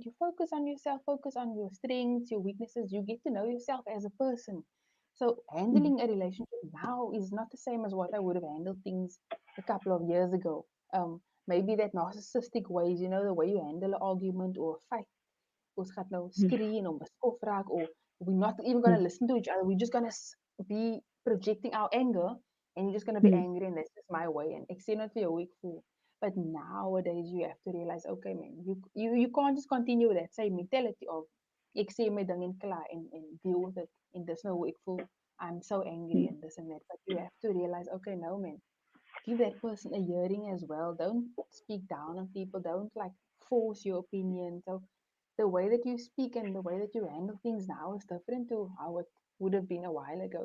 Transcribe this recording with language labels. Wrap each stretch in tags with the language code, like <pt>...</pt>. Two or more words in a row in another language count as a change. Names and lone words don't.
<en>You focus on yourself, focus on your strengths, your weaknesses. You get to know yourself as a person. So mm, handling a relationship now is not the same as what I would have handled things a couple of years ago. Maybe that narcissistic ways, the way you handle an argument or a fight,</en> <af>ons gaat nou mm, skree en hom beskof raak,</af> <en>or we're not even going mm, to listen to each other. We're just going to be projecting our anger, and you're just going to be mm, angry, and that's just my way.</en> <af>And ek sê not vir jou hoe ek voel.</af> <en>But nowadays, you have to realize, okay, man, you can't just continue with that same mentality of</en> <af>ek sê my ding en klaar</af> <en>and deal with it.</en> <af>And dis nou hoe ek voel.</af> <en>I'm so angry mm, and this and that. But you have to realize, okay, no, man, give that person a hearing as well. Don't speak down on people. Don't like force your opinion. So the way that you speak and the way that you handle things now is different to how it would have been a while ago.</en>